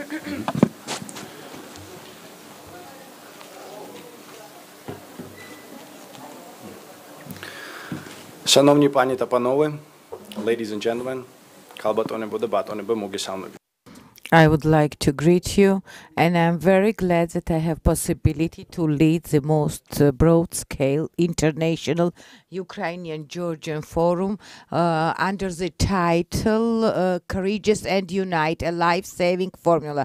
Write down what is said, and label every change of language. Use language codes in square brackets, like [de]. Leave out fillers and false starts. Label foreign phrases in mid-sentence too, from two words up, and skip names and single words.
[uk] Шановні пані та панове, [en] ladies and gentlemen, [ka] ქალბატონებო და ბატონებო, მოგესალმებით. [en] I would like to greet you, and I'm very glad that I have possibility to lead the most broad-scale international Ukrainian-Georgian forum under the title Courageous and Unite, a life-saving formula.